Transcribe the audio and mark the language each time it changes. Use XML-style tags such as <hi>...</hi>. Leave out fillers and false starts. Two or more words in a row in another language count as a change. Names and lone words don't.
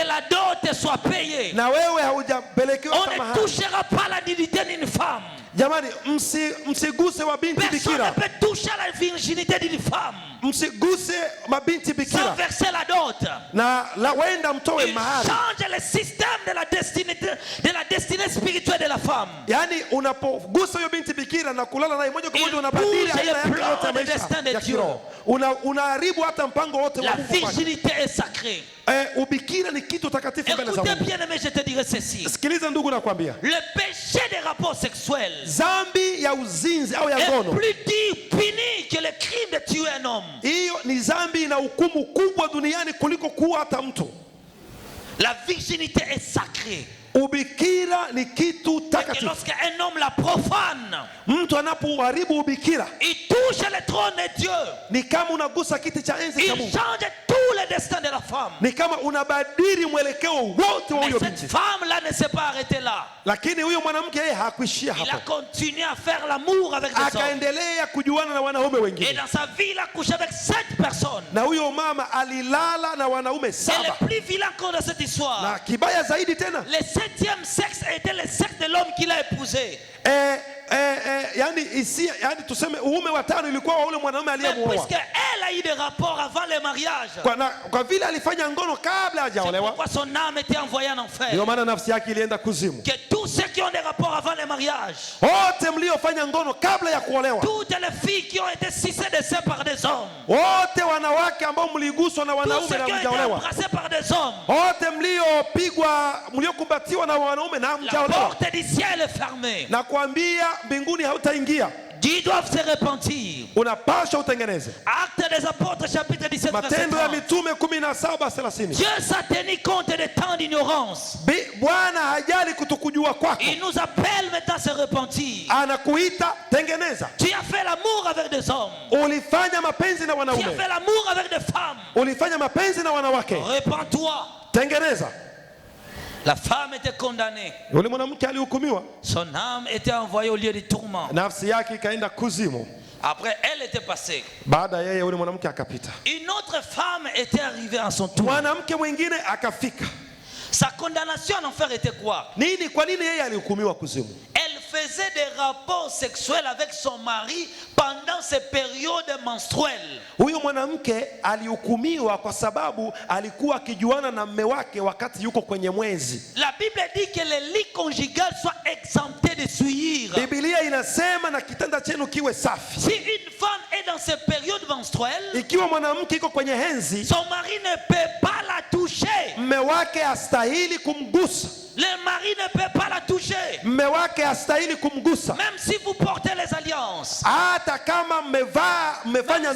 <fr>que la dot soit payée,</fr> <sw>na wewe haujapelekewa</sw> <fr>on</fr> <sw>kama</sw> <fr>ne</fr> <sw>haya.</sw> <fr>touchera pas la dignité d'une femme.</fr> <sw>Jamani, msiguse wa binti</sw> <fr>Personne ne</fr> <sw>bikira,</sw> <fr>peut toucher la virginité d'une femme</fr> <sw>msiguse mabinti</sw> <fr>sans</fr> <sw>bikira,</sw> <fr>verser la dot.</fr> <sw>na wenda mtoe</sw> <fr>Il</fr> <sw>mahari.</sw> <fr>change le système de la destinée spirituelle de la femme.</fr> <sw>Yaani unapogusa huyo binti bikira na kulala naye moja kwa moja</sw> <fr>Il</fr> <sw>unabadili</sw> <fr>bouge</fr> <sw>aina</sw> <fr>le</fr> <sw>yake</sw> <fr>plan</fr> <sw>yote ya</sw> <fr>de destin</fr> <sw>maisha</sw> <fr>de</fr> <sw>ya</sw> <fr>Dieu.</fr> <sw>kiroho. Unaharibu hata mpango wote wa</sw> <fr>La</fr> <sw>Mungu kwake.</sw> <fr>virginité est sacrée.</fr> <sw>Ubikira ni kitu takatifu mbele za</sw> <fr>Écoutez</fr> <sw>Mungu.</sw> <fr>bien, mais je te dirai ceci.</fr> <sw>Sikiliza ndugu, nakwambia</sw> <fr>Le péché des rapports sexuels</fr> <sw>zambi ya uzinzi au ya</sw> <fr>est</fr> <sw>ngono,</sw> <fr>plus dur, puni que le crime de tuer un homme.</fr> <sw>hiyo ni zambi na hukumu kubwa duniani kuliko kuua hata mtu.</sw> <fr>La virginité est sacrée.</fr> <sw>Ubikira ni kitu</sw> <fr>Et</fr> <sw>takatifu.</sw> <fr>lorsqu'un homme la profane,</fr> <sw>Mtu anapoharibu ubikira</sw> <fr>il touche le trône de Dieu.</fr> <sw>ni kama unagusa kiti cha enzi cha</sw> <fr>Il</fr> <sw>Mungu,</sw> <fr>change tout le destin de la femme.</fr> <sw>ni kama unabadili mwelekeo wote wa</sw> <fr>Mais</fr> <sw>huyo</sw> <fr>cette</fr> <sw>binti.</sw> <fr>femme-là ne s'est pas arrêtée là.</fr> <sw>Lakini huyo mwanamke yeye hakuishia</sw> <fr>Il a</fr> <sw>hapo,</sw> <fr>continué à faire l'amour avec des hommes.</fr> <sw>akaendelea kujuana na wanaume</sw> <fr>Et</fr> <sw>wengine,</sw> <fr>dans sa vie, il a couché avec 7 personnes.</fr> <sw>na huyo mama alilala na wanaume</sw> <fr>Et</fr> <sw>7.</sw> <fr>le plus vilain qu'on de cette histoire,</fr> <sw>Na kibaya zaidi tena,</sw> <fr>le 7e sexe était le sexe de l'homme qu'il a épousé.</fr> <sw>yani tuseme uume wa tano ilikuwa wa ule mwanaume</sw> <fr>Mais</fr> <sw>aliyemuoa,</sw> <fr>puisqu'elle a eu des rapports avant le mariage,</fr> <sw>kwa vile alifanya ngono kabla</sw> <fr>c'est</fr> <sw>hajaolewa,</sw> <fr>pourquoi son âme était envoyée en enfer.</fr> <sw>ndio maana nafsi yake ilienda kuzimu.</sw> <fr>Que tous ceux qui ont des rapports avant le mariage,</fr> <sw>Wote mliofanya ngono kabla ya kuolewa,</sw> <fr>toutes les filles qui ont été sucées de seins par des hommes,</fr> <sw>wote wanawake ambao mliguswa na</sw> <fr>tous</fr> <sw>wanaume</sw> <fr>ceux</fr> <sw>na</sw> <fr>qui ont été</fr> <sw>mjaolewa,</sw> <fr>embrassés par des hommes,</fr> <sw>wote mliopigwa, mliokumbatiwa na wanaume na</sw> <fr>la</fr> <sw>mjaolewa,</sw> <fr>porte du ciel est fermée.</fr> <sw>na kuambia mbinguni hautaingia,</sw> <fr>Ils doivent se repentir.</fr> <sw>unapaswa utengeneze.</sw> <fr>Actes des apôtres chapitre 17 verset</fr> <sw>Matendo ya</sw> <fr>30.</fr> <sw>Mitume 17:30.</sw> <fr>Dieu s'est tenu compte des temps d'ignorance.</fr> <sw>Bwana hajali kutokujua kwako,</sw> <fr>Il nous appelle maintenant à se repentir.</fr> <sw>anakuita tengeneza.</sw> <fr>Tu as fait l'amour avec des hommes.</fr> <sw>Ulifanya mapenzi na</sw> <fr>Tu as</fr> <sw>wanaume,</sw> <fr>fait l'amour avec des femmes.</fr> <sw>ulifanya mapenzi na wanawake,</sw> <fr>Repens-toi.</fr> <sw>tengeneza.</sw> <fr>La femme était condamnée.</fr> <sw>Yule mwanamke alihukumiwa,</sw> <fr>Son âme était envoyée au lieu du tourment.</fr> <sw>nafsi yake ikaenda kuzimu.</sw> <fr>Après, elle était passée.</fr> <sw>Baada ya yeye yule mwanamke akapita,</sw> <fr>Une autre femme était arrivée en son tour.</fr> <sw>mwanamke mwingine akafika.</sw> <fr>Sa condamnation en enfer était quoi?</fr> <sw>Nini? Kwa nini yeye alihukumiwa kuzimu?</sw> <fr>Elle faisait des rapports sexuels avec son mari pendant ces périodes menstruelles.</fr> <sw>Huyu mwanamke alihukumiwa kwa sababu alikuwa akijuana na mume wake wakati yuko kwenye mwezi.</sw> <fr>La Bible dit que les lits conjugaux soient exemptés de souillure.</fr> <sw>Biblia inasema na kitanda chenu kiwe safi.</sw> <fr>Si une femme est dans ces périodes menstruelles,</fr> <sw>Ikiwa mwanamke iko kwenye henzi,</sw> <fr>son mari ne peut pas la toucher.</fr> <sw>mume wake hastahili kumgusa.</sw> <fr>Le mari ne peut pas la toucher.</fr> <sw>Mume wake hastahili kumgusa.</sw> <fr>Même si vous portez les alliances.</fr> <sw>Hata kama mmefanya</sw>